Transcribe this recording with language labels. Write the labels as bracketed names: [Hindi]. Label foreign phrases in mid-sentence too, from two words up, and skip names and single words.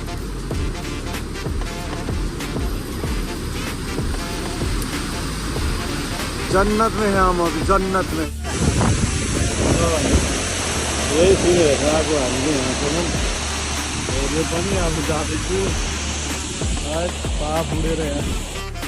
[Hindi] जन्नत में है हम अभी जन्नत में यही [Nepali] फिर हेर्न आएको हामीले यहाँसम्म हेर्ने पनि अब जाँदैछु पाप उडेर यहाँ